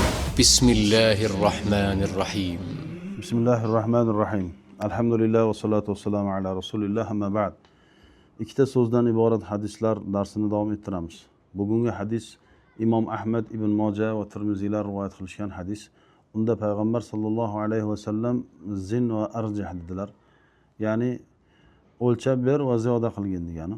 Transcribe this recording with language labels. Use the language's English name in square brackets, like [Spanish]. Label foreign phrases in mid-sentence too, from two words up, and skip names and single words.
[Arabic] Bismillahirrahmanirrahim. بسم الله الرحمن الرحيم. الحمد لله والصلاة والسلام على رسول الله أما بعد. [Uzbek] Ikkita so'zdan iborat hadislar darsini davom ettiramiz. Bugungi hadis Imom Ahmad ibn Moja va Tirmiziylar rivoyat qilishgan hadis. Unda payg'ambar [Arabic] صلى الله عليه وسلم زن وأرجح [Uzbek] dedilar. Ya'ni o'lchab ber va ziyoda qilgin degani.